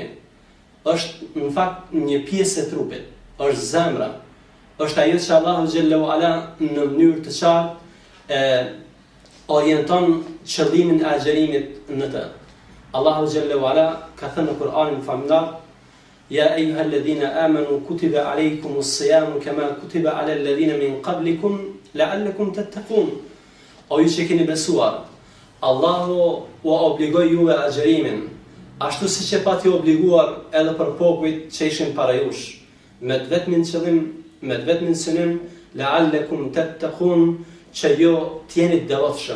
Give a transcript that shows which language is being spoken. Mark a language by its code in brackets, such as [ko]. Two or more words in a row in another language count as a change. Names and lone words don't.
[sq] Është në fakt një pjesë e trupit, është zemra, është ajo që Allahu xhallahu ala në mënyrë të qartë orienton qëllimin e agjerimit në të. Allahu xhallahu ala ka thënë në Kur'anin famullar: [ar] "يا أيها الذين آمنوا كتب عليكم الصيام كما كتب على الذين من قبلكم لعلكم تتقون." [sq] O ju që keni besuar, Allahu u obligoi juve agjerimin, ashtu siç e pati obliguar edhe për popujt që ishin para jush, me të vetmin qëllim, me të vetmin synim, [ar] لعلكم تتقون, [sq] që jo t'jeni devotshëm.